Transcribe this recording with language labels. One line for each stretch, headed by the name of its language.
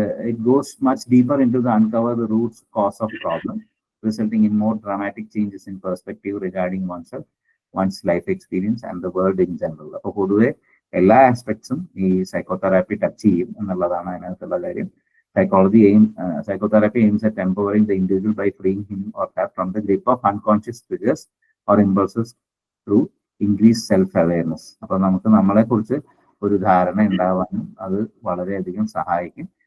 English: It goes much deeper into the uncover the roots cause of problem, resulting in more dramatic changes in perspective regarding oneself, one's life experience and the world in general.
Malayalam: അപ്പോൾ പൊതുവെ എല്ലാ ആസ്പെക്ട്സും ഈ psychotherapy touch ചെയ്യും എന്നുള്ളതാണ് അതിനകത്തുള്ള കാര്യം.
English: Psychotherapy aims at empowering the individual by freeing him or her from the grip of unconscious triggers or impulses through increased self-awareness.
Malayalam: അപ്പൊ നമുക്ക് നമ്മളെ കുറിച്ച് ഒരു ധാരണ ഉണ്ടാവാനും അത് വളരെയധികം സഹായിക്കും.